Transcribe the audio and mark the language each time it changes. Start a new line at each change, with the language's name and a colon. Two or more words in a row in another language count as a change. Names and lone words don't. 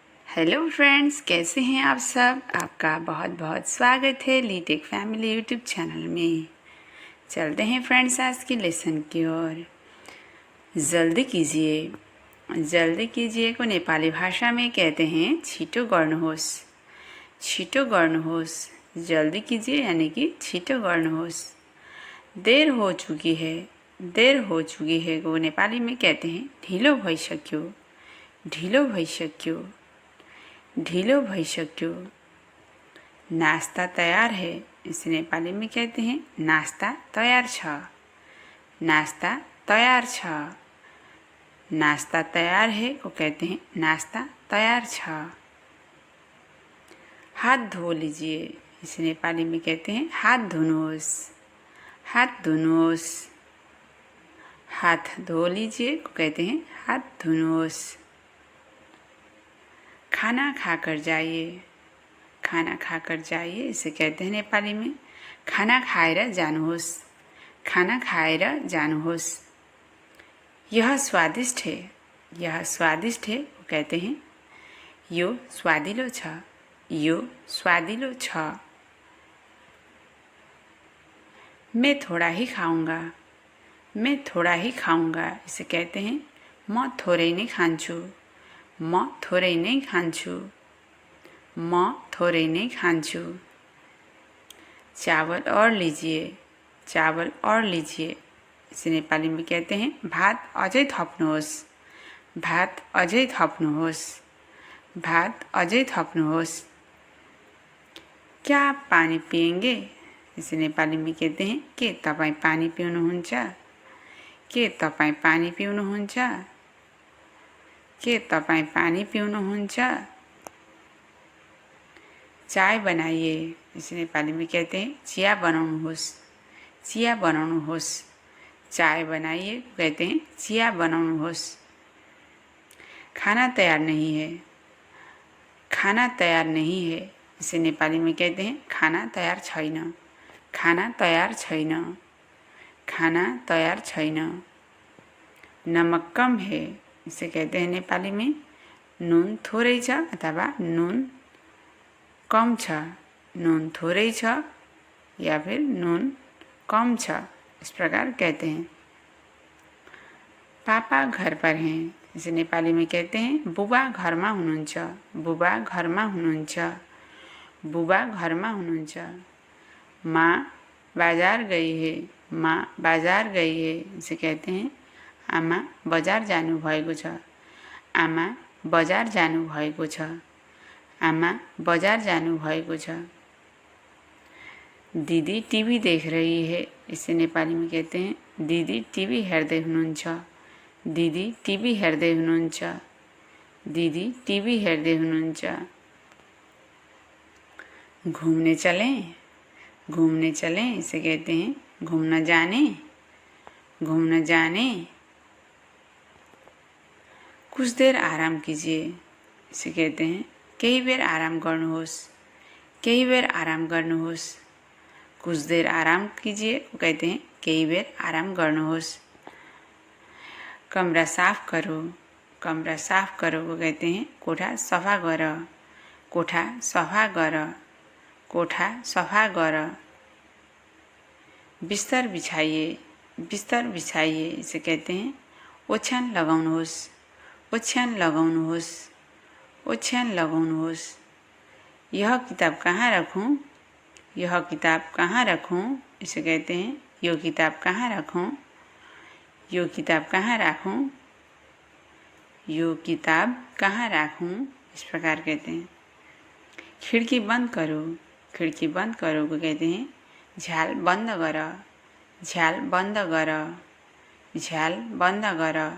Hindi: हेलो फ्रेंड्स, कैसे हैं आप सब। आपका बहुत बहुत स्वागत है लीटेक फैमिली यूट्यूब चैनल में। चलते हैं फ्रेंड्स आज की लेसन की ओर। जल्दी कीजिए को नेपाली भाषा में कहते हैं
Nepali: छिटो गर्नुहोस्। छिटो गर्नुहोस्,
Hindi: जल्दी कीजिए यानी कि
Nepali: छिटो गर्नुहोस्।
Hindi: देर हो चुकी है को नेपाली में कहते हैं
Nepali: ढिलो भइसक्यो।
Hindi: नास्ता तैयार है, इसे नेपाली में कहते हैं
Nepali: नास्ता तैयार छ।
Hindi: नास्ता तैयार है को कहते हैं
Nepali: नास्ता तैयार छ।
Hindi: हाथ धो लीजिए, इसे नेपाली में कहते हैं
Nepali: हाथ धुनुहोस्।
Hindi: हाथ धो लीजिए को कहते हैं
Nepali: हाथ धुनुहोस्।
Hindi: खाना खाकर जाइए, इसे कहते हैं नेपाली में
Nepali: खाना खाएर जानुहोस्।
Hindi: यह स्वादिष्ट है वो कहते हैं
Nepali: यो स्वादिलो छ।
Hindi: मैं थोड़ा ही खाऊंगा, इसे कहते हैं
Nepali: म थोरै नै खान्छु।
Hindi: चावल और लीजिए, इसे नेपाली में कहते हैं
Nepali: भात अझै थप्नुहोस्।
Hindi: क्या आप पानी पिएंगे, इसे नेपाली में कहते हैं
Nepali: के तपाईं पानी पिउनुहुन्छ।
Hindi: चाय बनाइए, इसे नेपाली में कहते हैं
Nepali: चिया बनाउनुहोस्।
Hindi: चाय बनाइए कहते हैं
Nepali: चिया बनाउनुहोस्।
Hindi: खाना तैयार नहीं है, इसे नेपाली में कहते हैं
Nepali: खाना तैयार छैन।
Hindi: नमक कम है, इसे कहते हैं नेपाली में
Nepali: नुन थोरै छ अथवा नुन कम छ। नुन थोरै छ
Hindi: या फिर
Nepali: नुन कम छ,
Hindi: इस प्रकार कहते हैं। पापा घर पर हैं, इसे नेपाली में कहते हैं
Nepali: बुबा घरमा हुनुहुन्छ।
Hindi: माँ बाजार गई है, इसे कहते हैं
Nepali: आमा बजार जानुभएको छ।
Hindi: दीदी टीवी देख रही है, इसे नेपाली में कहते हैं
Nepali: दीदी टीवी हेर्दै हुनुहुन्छ।
Hindi: घूमने चलें, इसे कहते हैं घूमने जाने। कुछ देर आराम कीजिए, इसे कहते हैं
Nepali: केही बेर आराम गर्नुहोस्।
Hindi: कुछ देर आराम कीजिए को कहते हैं
Nepali: केही बेर आराम गर्नुहोस्।
Hindi: कमरा साफ करो को कहते हैं
Nepali: कोठा सफा गर।
Hindi: बिस्तर बिछाइए, इसे कहते हैं
Nepali: ओछ्यान लगाउनुहोस्।
Hindi: यह किताब कहाँ रखूं, इसे कहते हैं
Nepali: यो किताब कहाँ राखूं,
Hindi: इस प्रकार कहते हैं। खिड़की बंद करो को कहते हैं
Nepali: झ्याल बंद गर।